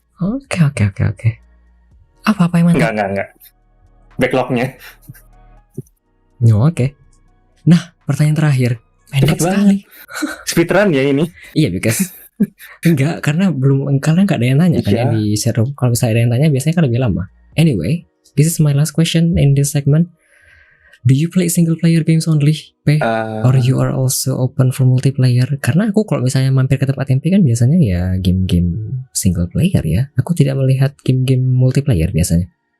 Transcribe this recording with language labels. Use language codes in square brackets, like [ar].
[id] Oke. Apa yang mantap? Enggak. Backlognya. Oke. Nah, pertanyaan terakhir. Pendek sekali. Speedrun ya ini? Iya, because enggak, karena kalian nggak ada yang nanya kan ya di share room. Kalau misalnya ada yang tanya biasanya kan lebih lama. [en] Anyway, this is my last question in this segment. Do you play single player games only, or you are also open for multiplayer? [id] Karena aku kalau misalnya mampir ke tempat MP kan biasanya ya game-game single player ya. Aku tidak melihat game-game multiplayer biasanya.